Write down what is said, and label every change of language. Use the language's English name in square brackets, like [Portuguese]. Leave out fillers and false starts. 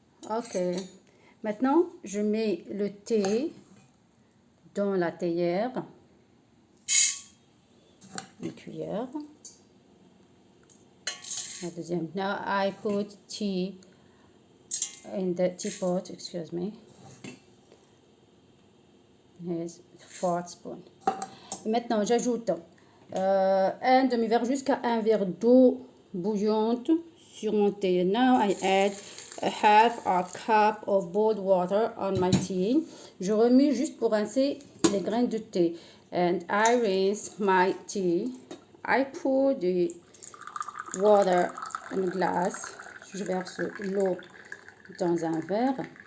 [French] Ok, maintenant je mets le thé dans la théière, une cuillère. La deuxième. [English] Now I put tea in the teapot, excuse me. Here's 4 spoons. [French] Et maintenant j'ajoute un demi-verre jusqu'à un verre d'eau bouillante sur mon thé. [English] Now I add a half a cup of boiled water on my tea. [French] Je remue juste pour rincer les graines de thé. [English] And I rinse my tea. I pour the water in a glass. [French] Je verse l'eau dans un verre.